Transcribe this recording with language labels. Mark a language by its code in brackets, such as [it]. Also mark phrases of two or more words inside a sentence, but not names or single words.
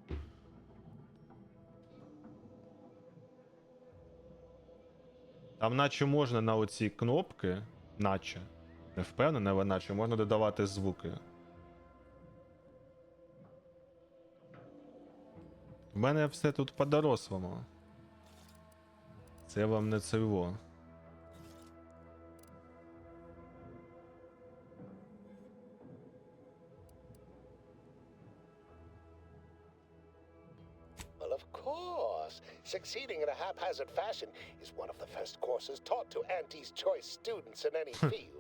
[uk] Там наче можна на оці кнопки, наче, не впевнений, але наче можна додавати звуки. В мене все тут по-дорослому. Це вам не цього. [en] Well, of course. Succeeding in a haphazard fashion is one of the first courses taught to Auntie's Choice students in any field.